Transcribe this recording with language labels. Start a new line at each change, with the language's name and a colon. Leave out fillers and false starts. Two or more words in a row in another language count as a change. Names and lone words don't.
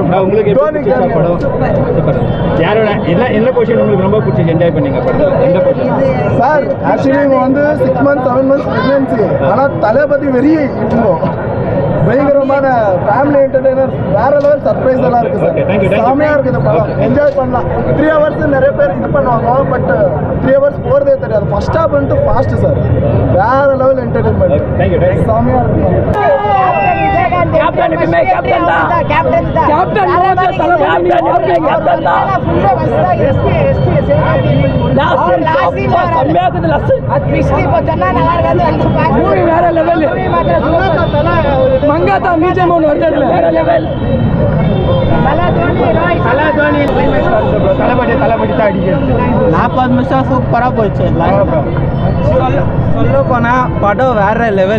Tamil: உங்களுக்கு தோனி படம் யாரோட என்ன பொசிஷன் உங்களுக்கு ரொம்ப பிடிச்சி என்ஜாய் பண்ணீங்க படத்துல? எந்த பொசிஷன் சார்? ஆக்சுவலி இவங்க வந்து
English: 6 months 7 months pregnancy.
Tamil: ஆனால் தளபதி வெறி இப்போ பயங்கரமான
English: family entertainer
Tamil: வேற லெவல் சர்ப்ரைஸ் எல்லாம் இருக்கு
English: Okay, thank you, சார். thank you.
Tamil: செமையா இருக்குது படம். என்ஜாய் பண்ணலாம். 3 hours நிறைய பேர் இது பண்ணுவாங்க.
English: but 3 hours
Tamil: போறதே தெரியாது.
English: first half
Tamil: வந்து ஃபாஸ்ட் சார். வேற
English: level entertainment. Thank you.
Tamil: செமையா இருக்கு.
English: captain movie
Tamil: வேற லெவல் மங்காத்தா பிஜிஎம் ஒன்று வருது வேற லெவல் தளபதி தான் அடிக்கிறது. 40 நிமிஷம் சூப்பராக போச்சு. சொல்ல போனா படம் வேற லெவல்.